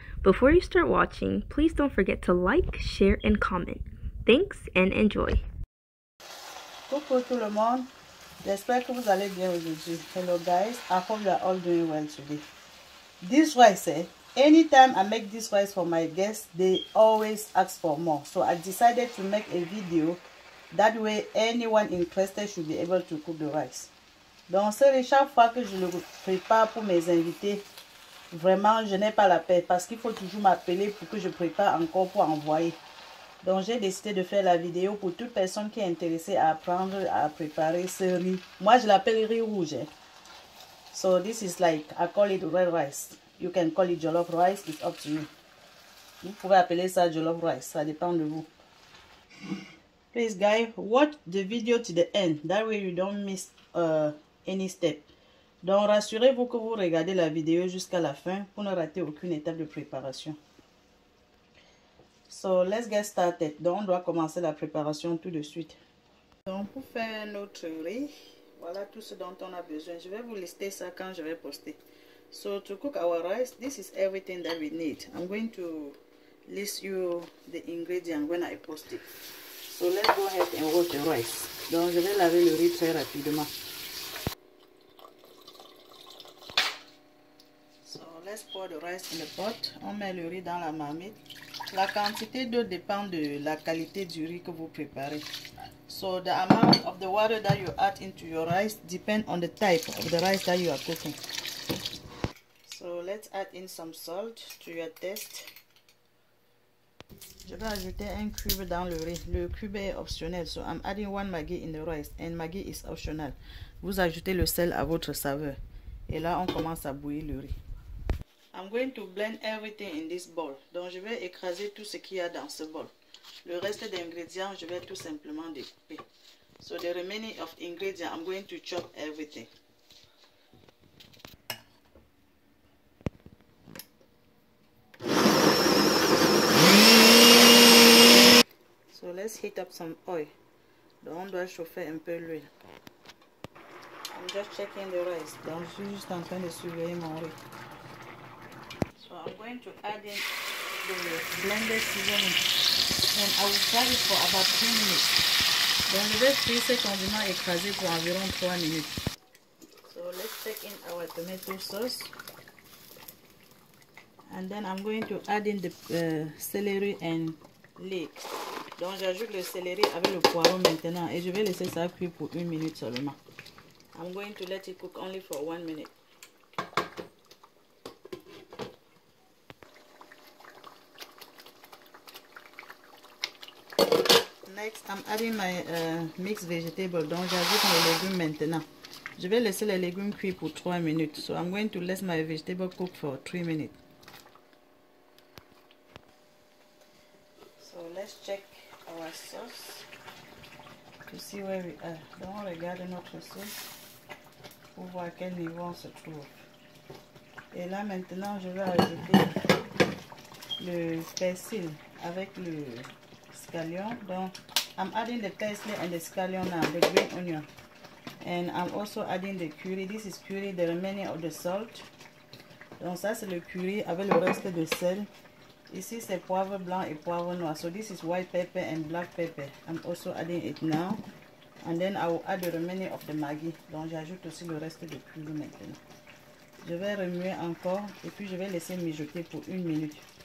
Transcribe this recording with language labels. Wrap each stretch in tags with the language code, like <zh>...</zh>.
<en>Before you start watching, please don't forget to like, share, and comment. Thanks and enjoy.</en> <fr>Coucou tout le monde, j'espère que vous allez bien aujourd'hui.</fr> <en>Hello guys, I hope you are all doing well today. This rice, anytime I make this rice for my guests, they always ask for more. So I decided to make a video, that way anyone interested should be able to cook the rice.</en> <fr>Donc c'est chaque fois que je le prépare pour mes invités, vraiment je n'ai pas la paix parce qu'il faut toujours m'appeler pour que je prépare encore pour envoyer. Donc j'ai décidé de faire la vidéo pour toute personne qui est intéressée à apprendre à préparer ce riz. Moi je l'appelle riz rouge.</fr> <en>So this is like, I call it red rice. You can call it jollof rice, it's up to you.</en> <fr>Vous pouvez appeler ça jollof rice, ça dépend de vous.</fr> <en>Please guys, watch the video to the end. That way you don't miss any step.</en> <fr>Donc rassurez-vous que vous regardez la vidéo jusqu'à la fin pour ne rater aucune étape de préparation.</fr> <en>So let's get started.</en> <fr>Donc on doit commencer la préparation tout de suite. Donc pour faire notre riz, voilà tout ce dont on a besoin. Je vais vous lister ça quand je vais poster.</fr> <en>So to cook our rice, this is everything that we need. I'm going to list you the ingredients when I post it. So let's go ahead and wash the rice.</en> <fr>Donc je vais laver le riz très rapidement.</fr> <en>So let's pour the rice in the pot.</en> <fr>On met le riz dans la marmite. La quantité d'eau dépend de la qualité du riz que vous préparez.</fr> <en>So the amount of the water that you add into your rice depends on the type of the rice that you are cooking. So let's add in some salt to your taste.</en> <fr>Je vais ajouter un cube dans le riz. Le cube est optionnel,</fr> <en>so I'm adding 1 Maggi in the rice, and Maggi is optional.</en> <fr>Vous ajoutez le sel à votre saveur. Et là, on commence à bouillir le riz.</fr> <en>I'm going to blend everything in this bowl.</en> <fr>Donc, je vais écraser tout ce qu'il y a dans ce bol. Le reste d'ingrédients, je vais tout simplement découper.</fr> <en>So, the remaining of ingredients, I'm going to chop everything. So, let's heat up some oil.</en> <fr>Donc, on doit chauffer un peu l'huile.</fr> <en>I'm just checking the rice.</en> <fr>Donc, je suis juste en train de surveiller mon riz.</fr> <en>So I'm going to add in the blended seasoning, and I will fry it for about 3 minutes.</en> <fr>Donc je vais frire ce condiment écrasé pour environ 3 minutes.</fr> <en>So let's take in our tomato sauce, and then I'm going to add in the celery and leeks.</en> <fr>Donc j'ajoute le céleri avec le poireau maintenant, et je vais laisser ça cuire pour 1 minute seulement.</fr> <en>I'm going to let it cook only for 1 minute. Next, I'm adding my mixed vegetable.</en> <fr>Donc, j'ajoute mes légumes maintenant. Je vais laisser les légumes cuire pour 3 minutes.</fr> <en>So, I'm going to let my vegetable cook for 3 minutes. So, let's check our sauce to see where we are.</en> <fr>Donc, on regarde notre sauce pour voir à quel niveau on se trouve. Et là, maintenant, je vais ajouter le persil avec le scallion.</fr> <en>Donc, I'm adding the parsley and the scallion now, the green onion, and I'm also adding the curry. This is curry, the remaining of the salt.</en> <fr>Donc ça c'est le curry avec le reste de sel. Ici c'est poivre blanc et poivre noir.</fr> <en>So this is white pepper and black pepper. I'm also adding it now, and then I will add the remaining of the Maggi.</en> <fr>Donc j'ajoute aussi le reste de curry maintenant. Je vais remuer encore et puis je vais laisser mijoter pour 1 minute.</fr>